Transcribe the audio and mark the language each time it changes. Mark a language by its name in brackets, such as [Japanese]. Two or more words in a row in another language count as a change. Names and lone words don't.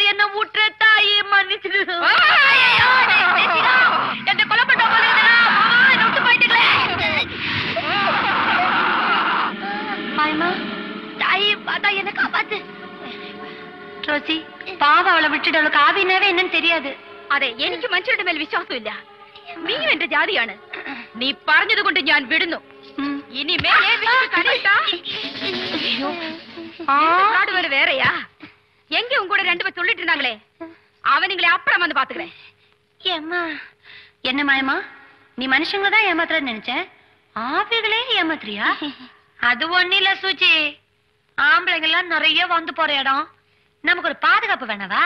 [Tamil] என்ன ஊற்று தாயி மன்னிச்சிடு. என்ன கொலை பண்ண விட்டு போயிட்டுங்களே. தாயி பார்த்தா என்ன காப்பாத்து. ரோசி பாவம், அவளை விட்டுட்டு அவளுக்கு ஆவினாவே என்னன்னு தெரியாது. [Malayalam] അതെ, എനിക്ക് മനുഷ്യരുടെ മേൽ വിശ്വാസമില്ല. നീ എന്റെ ജാതിയാണ്. നീ പറഞ്ഞത് കൊണ്ട് ഞാൻ വിടുന്നു. [Tamil] இனி மேலெ நாடு வேற வேறையா? எங்க உங்க கூட ரெண்டு பேர் சொல்லிட்டு இருந்தாங்களே, அவனுங்களே அப்புறம் வந்து பாத்துக்கிறேன். ஏம்மா என்ன மாயமா, நீ மனுஷங்க தான் ஏமாத்துறன்னு நினைச்சேன், ஆவிகளே ஏமாத்துறியா? அது ஒண்ணு இல்ல சூச்சி, ஆம்பளைங்க எல்லாம் நிறைய வந்து போற இடம், நமக்கு ஒரு பாதுகாப்பு வேணவா?